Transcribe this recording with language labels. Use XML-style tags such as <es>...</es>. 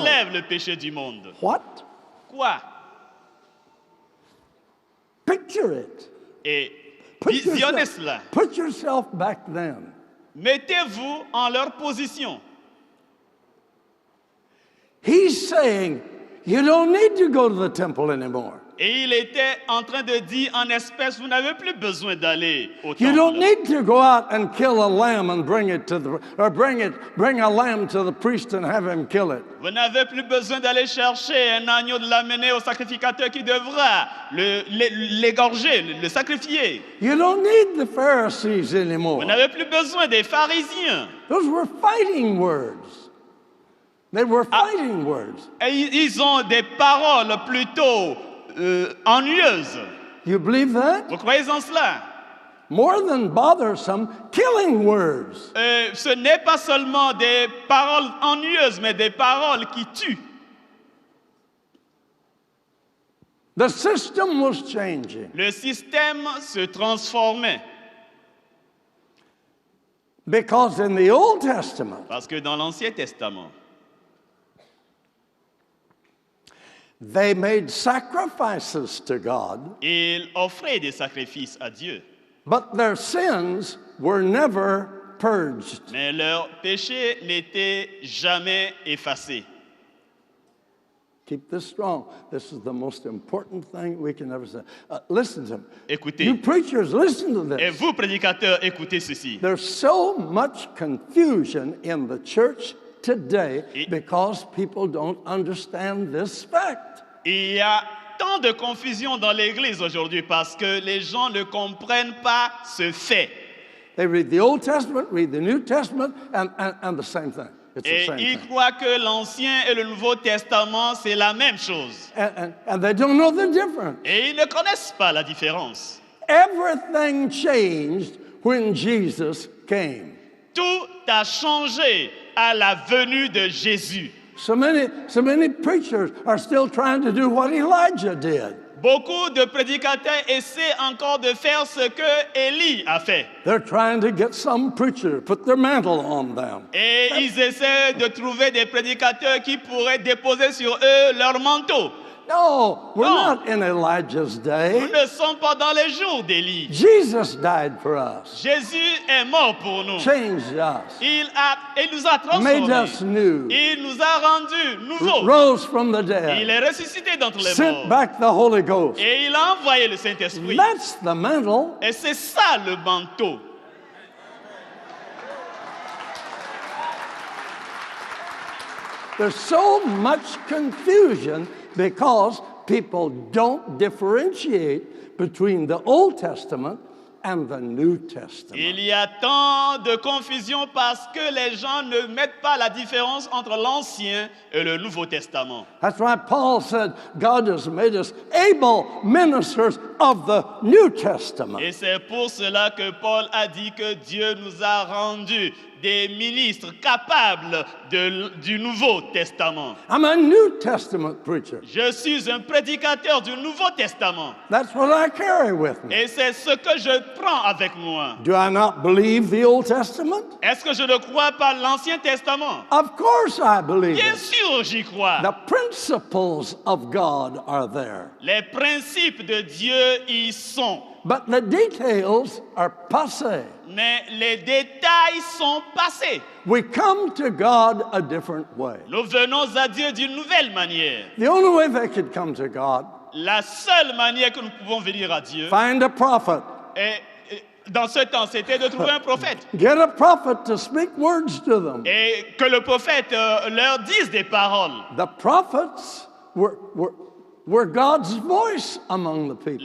<fr>enlève le péché du monde.</fr> <en>What?</en> <fr>Quoi?</fr> <en>Picture it.</en> <fr>Et</fr> <en>Put</en> <fr>visionnez cela.</fr> <en>put yourself back then.</en> <fr>Mettez-vous en leur position.</fr> <en>He's saying, you don't need to go to the temple anymore.</en> <fr>Et il était en train de dire en espèce, vous n'avez plus besoin d'aller au</fr> <en>You don't</en> <fr>temple.</fr> <en>need to go out and kill a lamb and bring a lamb to the priest and have him kill it.</en> <fr>Vous n'avez plus besoin d'aller chercher un agneau, de l'amener au sacrificateur qui devra l'égorger, le sacrifier.</fr> <en>You don't need the Pharisees</en> <fr>Vous</fr> <en>anymore.</en> <fr>n'avez plus besoin des pharisiens.</fr> <en>Those were fighting words. They were fighting words.</en> <fr>Et ils ont des paroles plutôt ennuyeuses.</fr> <en>You believe that?</en> <fr>Vous croyez en cela?</fr> <en>More than bothersome, killing words.</en> <fr>Ce n'est pas seulement des paroles ennuyeuses, mais des paroles qui tuent.</fr> <en>The system was changing</en> <fr>Le système se transformait.</fr> <en>because in the Old Testament,</en> <fr>Parce que dans l'Ancien Testament,</fr> <en>they made sacrifices to God,</en> <fr>ils offraient des sacrifices à Dieu.</fr> <en>but their sins were never purged.</en> <fr>Mais leurs péchés n'étaient jamais effacés.</fr> <en>Keep this strong. This is the most important thing we can ever say. Listen to me.</en> <fr>Écoutez.</fr> <en>You preachers, listen to</en> <fr>Et</fr> <en>this.</en> <fr>vous, prédicateurs, écoutez ceci.</fr> <en>There's so much confusion in the church today because people don't understand this fact.</en> <fr>Il y a tant de confusion dans l'Église aujourd'hui parce que les gens ne comprennent pas ce fait.</fr> <en>They read the Old Testament, read the New Testament, and the same thing. It's the</en> <fr>Et</fr> <en>same</en> <fr>ils</fr> <en>thing.</en> <fr>croient que l'Ancien et le Nouveau Testament, c'est la même chose.</fr> <en>And they don't know the difference.</en> <fr>Et ils ne connaissent pas la différence.</fr> <en>Everything changed when Jesus came.</en> <fr>Tout a changé à la venue de Jésus.</fr> <en>So many preachers are still trying to do what Elijah did.</en> <fr>Beaucoup de prédicateurs essaient encore de faire ce que Élie a fait.</fr> <en>They're trying to get some preacher to put their mantle on them.</en> <fr>Et ils essaient de trouver des prédicateurs qui pourraient déposer sur eux leur manteau.</fr> <en>No, we're No. not in Elijah's</en> <fr>Nous</fr> <en>day.</en> <fr>ne sommes pas dans les jours d'Élie.</fr> <en>Jesus died for us,</en> <fr>Jésus est mort pour nous.</fr> <en>changed us,</en> <fr>Il nous a</fr> <en>made</en> <fr>transformés.</fr> <en>us new,</en> <fr>Il nous a rendus nouveaux.</fr> <en>rose from the</en> <fr>Il</fr> <en>dead,</en> <fr>est ressuscité d'entre les</fr> <en>sent</en> <fr>morts.</fr> <en>back the Holy Ghost.</en> <fr>Et il a envoyé le Saint-Esprit.</fr> <en>That's the mantle.</en> <fr>Et c'est ça le manteau.</fr> <en>There's so much confusion because people don't differentiate between the Old Testament and the New Testament.</en> <fr>Il y a tant de confusion parce que les gens ne mettent pas la différence entre l'Ancien et le Nouveau Testament.</fr> <en>That's why Paul said God has made us able ministers of the New Testament.</en> <fr>Et c'est pour cela que Paul a dit que Dieu nous a rendus des ministres capables du Nouveau Testament.</fr> <en>I'm a New Testament preacher.</en> <fr>Je suis un prédicateur du Nouveau Testament.</fr> <en>That's what I carry with me.</en> <fr>Et c'est ce que je prends avec moi.</fr> <en>Do I not believe the Old Testament?</en> <fr>Est-ce que je ne crois pas l'Ancien Testament?</fr> <en>Of course I believe</en> <fr>Bien</fr> <en>it.</en> <fr>sûr, j'y crois.</fr> <en>The principles of God are there,</en> <fr>Les principes de Dieu y sont.</fr> <en>but the details are passé.</en> <fr>Mais les détails sont passés.</fr> <en>We come to God a different way.</en> <fr>Nous venons à Dieu d'une nouvelle manière.</fr> <en>The only way they could come to God,</en> <fr>La seule manière que nous pouvons venir à Dieu,</fr> <en>find a prophet.</en> <fr>et dans ce temps, c'était de trouver un prophète.</fr> <en>Get a prophet to speak words to them.</en> <fr>Et que le prophète leur dise des paroles.</fr> <en>The prophets were God's voice among the people.</en>